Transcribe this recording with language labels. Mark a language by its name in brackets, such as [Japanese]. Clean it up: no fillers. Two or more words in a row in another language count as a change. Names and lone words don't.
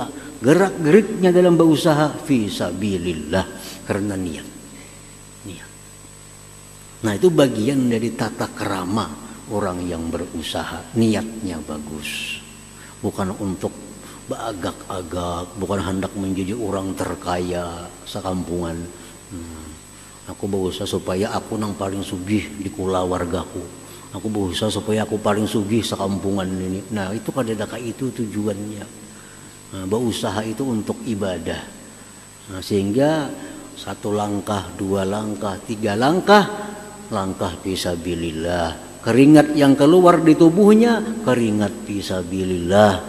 [Indonesian] Gerak-geriknya dalam berusaha fisabilillah karena niat. Nah, itu bagian dari tata kerama orang yang berusaha, niatnya bagus. Bukan untuk beragak-agak, bukan hendak menjadi orang terkaya sekampungan. [Banjar] Aku berusaha supaya aku nang paling sugih di kula wargaku. Aku berusaha supaya aku paling sugih sekampungan ini. [Indonesian] Nah, itu kadang-kadang itu tujuannya. Nah, berusaha itu untuk ibadah. Nah, sehingga 1 langkah, 2 langkah, 3 langkah, langkah fisabilillah. Keringat yang keluar di tubuhnya, keringat fisabilillah.